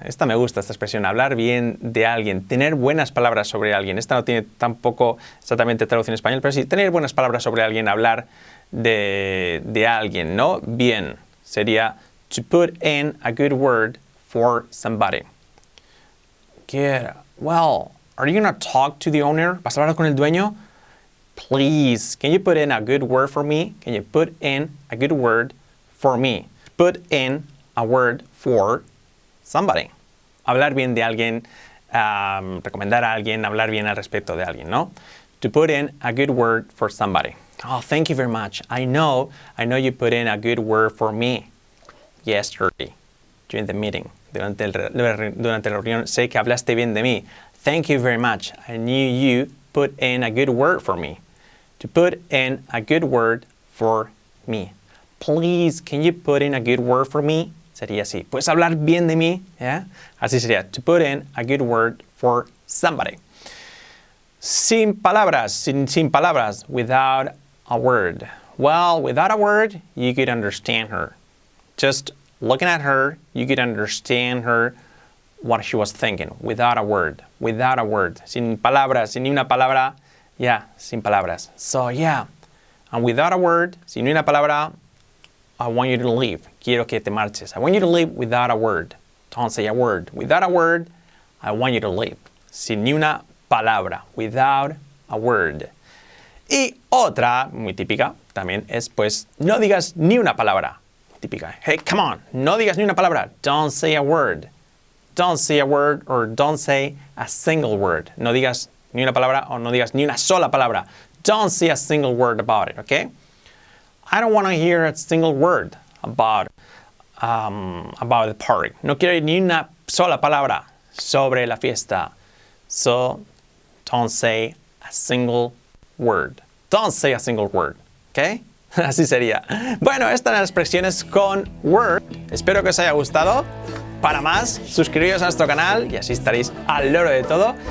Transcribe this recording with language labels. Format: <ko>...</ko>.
<es>Esta me gusta, esta expresión. Hablar bien de alguien. Tener buenas palabras sobre alguien. Esta no tiene tampoco exactamente traducción en español, pero sí, tener buenas palabras sobre alguien. Hablar de alguien, ¿no? Bien. Sería</es> <en>to put in a good word for somebody. Good. Well, are you going to talk to the owner?</en> <es>¿Vas a hablar con el dueño?</es> <en>Please, can you put in a good word for me? Can you put in a good word for me? Put in a word for somebody.</en> <es>Hablar bien de alguien, recomendar a alguien, hablar bien al respecto de alguien, ¿no?</es> <en>To put in a good word for somebody. Oh, thank you very much. I know you put in a good word for me yesterday during the meeting.</en> <es>Durante la reunión, sé que hablaste bien de mí.</es> <en>Thank you very much. I knew you put in a good word for me. To put in a good word for me. Please, can you put in a good word for me?</en> <es>Sería así. ¿Puedes hablar bien de mí? ¿Yeah? Así sería.</es> <en>To put in a good word for somebody.</en> <es>Sin palabras. Sin palabras.</es> <en>Without a word. Well, without a word, you could understand her. Just looking at her, you could understand her what she was thinking. Without a word. Without a word.</en> <es>Sin palabras. Sin ni una palabra.</es> <en>Yeah,</en> <es>sin palabras.</es> <en>So, yeah. And without a word,</en> <es>sin ni una palabra,</es> <en>I want you to leave.</en> <es>Quiero que te marches.</es> <en>I want you to leave without a word. Don't say a word. Without a word, I want you to leave.</en> <es>Sin ni una palabra.</es> <en>Without a word.</en> <es>Y otra, muy típica, también es, pues, no digas ni una palabra.</es> <en>Típica. Hey, come on.</en> <es>No digas ni una palabra.</es> <en>Don't say a word. Don't say a word or don't say a single word.</en> <es>No digas ni una palabra o no digas ni una sola palabra.</es> <en>Don't say a single word about it, okay? I don't want to hear a single word about the party.</en> <es>No quiero oír ni una sola palabra sobre la fiesta.</es> <en>So, don't say a single word. Don't say a single word, okay?</en> <es>Así sería. Bueno, estas eran las expresiones con word. Espero que os haya gustado. Para más, suscribiros a nuestro canal y así estaréis al loro de todo.</es>